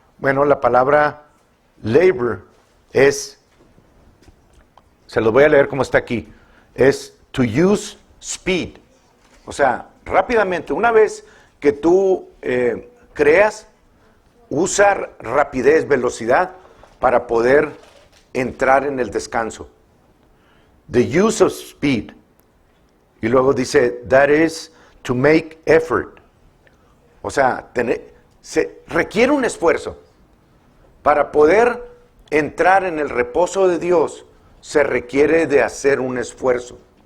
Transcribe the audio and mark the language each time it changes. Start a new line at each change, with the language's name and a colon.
Spanish: Bueno, la palabra labor se los voy a leer como está aquí, es
English: to use speed.
Spanish: O sea, rápidamente, una vez que tú creas, usar rapidez, velocidad, para poder entrar en el descanso.
English: The use of speed.
Spanish: Y luego dice,
English: that is to make effort.
Spanish: O sea, se requiere un esfuerzo. Para poder entrar en el reposo de Dios, se requiere de hacer un esfuerzo.